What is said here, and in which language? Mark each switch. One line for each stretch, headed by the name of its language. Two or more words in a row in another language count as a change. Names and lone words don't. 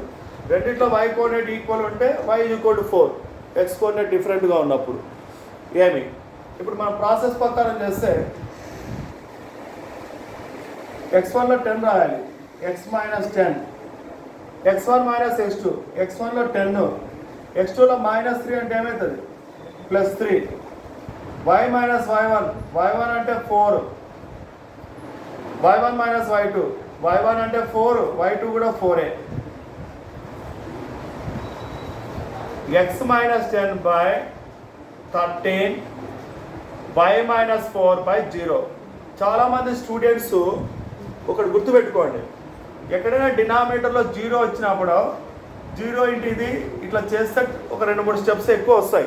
Telugu: రెండిట్లో
English: y coordinate equal
Telugu: ఉంటే y = 4,
English: x coordinate differentga
Telugu: ఉన్నప్పుడు ఏమి. ఇప్పుడు మనం ప్రాసెస్ ప్రకారం చేస్తే x1లో 10 రాయాలి, x - 10, x1 - x2, x1లో 10, x2లో -3 అంటే ఏమవుతుంది +3, y - y1 అంటే 4, y1 - y2, y1 అంటే 4, y2 కూడా 4. x - 10/13 y - 4/0. చాలామంది స్టూడెంట్స్ ఒకటి గుర్తుపెట్టుకోండి, ఎక్కడైనా డినామినేటర్లో 0 వచ్చినప్పుడు 0 ఇంటి ఇది ఇట్లా చేస్తే ఒక 2-3 స్టెప్స్ ఎక్కువ వస్తాయి.